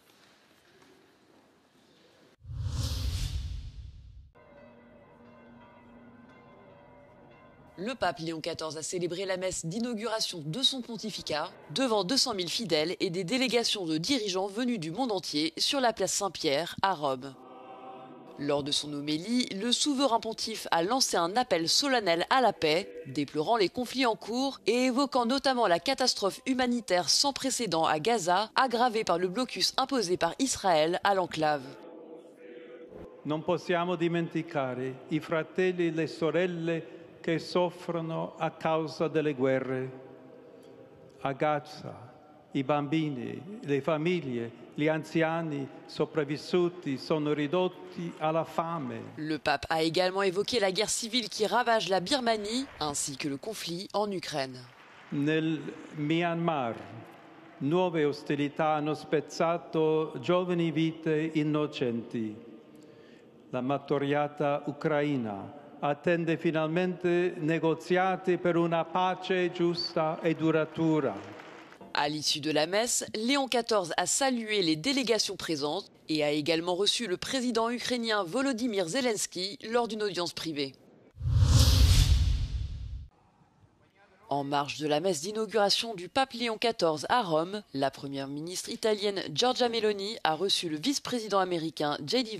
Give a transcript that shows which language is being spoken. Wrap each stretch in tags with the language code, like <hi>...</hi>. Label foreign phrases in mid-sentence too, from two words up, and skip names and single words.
<fr>Le pape Léon XIV a célébré la messe d'inauguration de son pontificat devant 200 000 fidèles et des délégations de dirigeants venus du monde entier sur la place Saint-Pierre à Rome. Lors de son homélie, le souverain pontife a lancé un appel solennel à la paix, déplorant les conflits en cours et évoquant notamment la catastrophe humanitaire sans précédent à Gaza, aggravée par le blocus imposé par Israël à l'enclave.</fr> <it>Non possiamo dimenticare I fratelli e le sorelle che soffrono a causa delle guerre. A Gaza, I bambini, le famiglie, gli anziani sopravvissuti sono ridotti alla fame.</it> <fr>Le pape a également évoqué la guerre civile qui ravage la Birmanie, ainsi que le conflit en Ukraine.</fr> <it>Nel Myanmar, nuove ostilità hanno spezzato giovani vite innocenti. La martoriata Ucraina attende finalmente negoziati per una pace giusta e duratura.</it> <fr>À l'issue de la messe, Léon XIV a salué les délégations présentes et a également reçu le président ukrainien Volodymyr Zelensky lors d'une audience privée. En marge de la messe d'inauguration du pape Léon XIV à Rome, la première ministre italienne Giorgia Meloni a reçu le vice-président américain J.D.</fr>